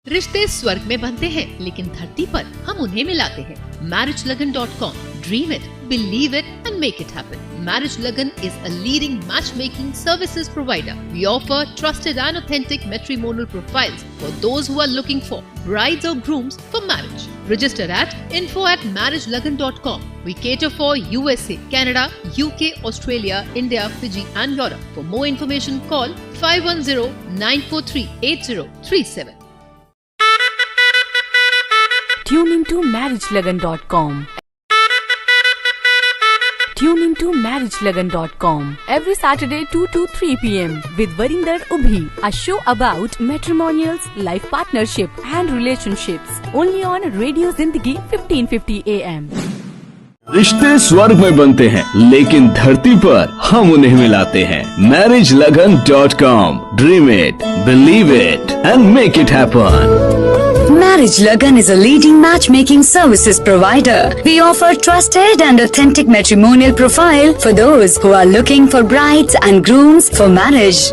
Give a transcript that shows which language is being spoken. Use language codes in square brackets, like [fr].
[hi] रिश्ते स्वर्ग में बनते हैं लेकिन धरती पर हम उन्हें मिलाते हैं। [en] MarriageLagan.com. Dream it, believe it and make it happen. Marriage Lagan is a leading matchmaking services provider. We offer trusted and authentic matrimonial profiles for those who are looking for brides or grooms for marriage. Register at info@marriagelagan.com. We cater for USA, Canada, UK, Australia, India, Fiji and Europe. For more information call 510-943-8037. Tune into MarriageLagan.com. Tune into MarriageLagan.com every Saturday 2 to 3 p.m. with Varinder Ubhi, a show about matrimonials, life partnership and relationships. Only on Radio Zindagi 1550 AM. [hi] रिश्ते स्वर्ग में बनते हैं लेकिन धरती पर हम उन्हें मिलाते हैं। [en] MarriageLagan.com. Dream it, believe it and make it happen. Marriage Lagan is a leading matchmaking services provider. We offer trusted and authentic matrimonial profile for those who are looking for brides and grooms for marriage.